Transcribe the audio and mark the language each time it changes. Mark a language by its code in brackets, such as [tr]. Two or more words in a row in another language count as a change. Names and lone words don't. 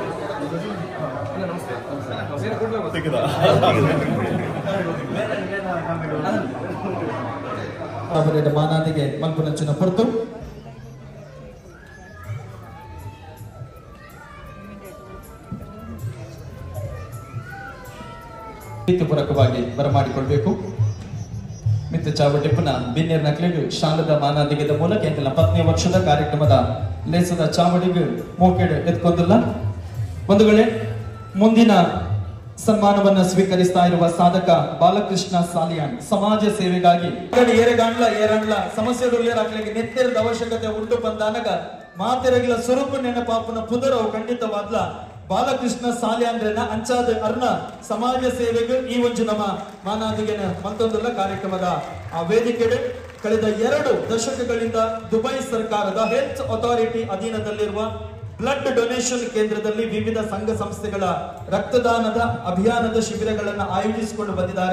[tcy] ಅವರ ಮಾನಾದಿಗೆ ಮಲ್ಪುನಂಚಿನ ಹೊರತು [kn] ಪೂರಕವಾಗಿ ಬರಮಾಡಿಕೊಳ್ಬೇಕು. [tcy] ಮಿತ್ರ ಚಾವಟಿಪ್ಪನ ಬಿನ್ನೇರ್ ನಕ್ಲಿಗೆ ಶಾಲದ ಮಾನಾದಿಗೆದ ಮೂಲಕ ಎಂಕಲ 10ನೇ ವರ್ಷದ ಕಾರ್ಯಕ್ರಮದ ಲೇಸದ ಚಾವಡಿಗೆ ಮೋಕೆಡ್ ಎತ್ಕೊಂದಿಲ್ಲ. [kn] ಒಂದು ವೇಳೆ ಮುಂದಿನ ಸನ್ಮಾನವನ್ನ ಸ್ವೀಕರಿಸ್ತಾ ಇರುವ ಸಾಧಕ ಬಾಲಕೃಷ್ಣ ಸಾಲಿಯಾನ್ ಸಮಾಜ ಸೇವೆಗಾಗಿ ಏರಂಡ್ಲ ಸಮಸ್ಯೆಗಳಿಗೆ [tcy] ನೆತ್ತಿರದ ಅವಶ್ಯಕತೆ ಉಂಟು ಬಂದಾನಗ ಮಾತೆರಗಿಲ ಸ್ವರೂಪ ನೆನಪಾಪನ ಪುದರವು ಖಂಡಿತವಾದ್ಲ ಬಾಲಕೃಷ್ಣ ಸಾಲಿಯಾನ್ರನ್ನ ಅಂಚಾದ ಅರ್ನ ಸಮಾಜ ಸೇವೆಗೆ ಈ ಒಂದು ನಮ್ಮ ಮಾನಾದಿಗೆನ ಮತ್ತೊಂದಲ್ಲ ಕಾರ್ಯಕ್ರಮದ ಆ ವೇದಿಕೆಡೆ [kn] ಕಳೆದ 2 ದಶಕಗಳಿಂದ ದುಬೈ ಸರ್ಕಾರದ ಹೆಲ್ತ್ ಅಥಾರಿಟಿ ಅಧೀನದಲ್ಲಿರುವ ಬ್ಲಡ್ ಡೊನೇಷನ್ ಕೇಂದ್ರದಲ್ಲಿ ವಿವಿಧ ಸಂಘ ಸಂಸ್ಥೆಗಳ ರಕ್ತದಾನದ ಅಭಿಯಾನದ ಶಿಬಿರಗಳನ್ನು ಆಯೋಜಿಸಿಕೊಂಡು ಬಂದಿದ್ದಾರೆ.